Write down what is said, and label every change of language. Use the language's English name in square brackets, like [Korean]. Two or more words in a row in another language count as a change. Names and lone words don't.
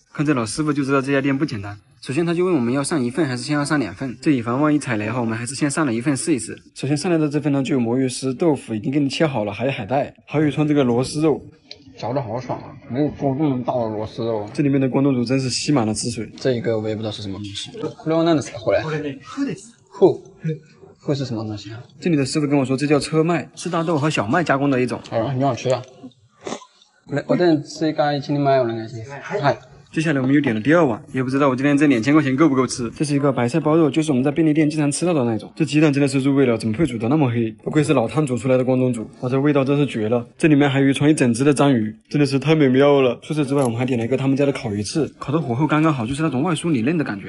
[Chinese] 看这老师傅就知道这家店不简单。首先，他就问我们要上一份还是先要上2份，这以防万一踩雷后，我们还是先上了一份试一试。首先上来的这份呢，就有魔芋丝、豆腐已经给你切好了，还有海带，还有一串这个螺丝肉。嚼着好爽啊！没有做这么大的螺丝肉。这里面的关东煮真是吸满了汁水。这一个我也不知道是什么东西。 [Japanese] これは何ですか？これ。 [Chinese] 户是什么东西啊？这里的师傅跟我说，这叫车麦，是大豆和小麦加工的一种。很好吃啊。 [Japanese] 我等次が一人前お願いします。はい。 [Chinese] 接下来我们又点了第2碗，也不知道我今天这2000块钱够不够吃。这是一个白菜包肉，就是我们在便利店经常吃到的那种。这鸡蛋真的是入味了，怎么会煮得那么黑？不愧是老汤煮出来的关东煮，哇，这味道真是绝了。这里面还有一串一整只的章鱼，真的是太美妙了。除此之外，我们还点了一个他们家的烤鱼翅，烤的火候刚刚好，就是那种外酥里嫩的感觉。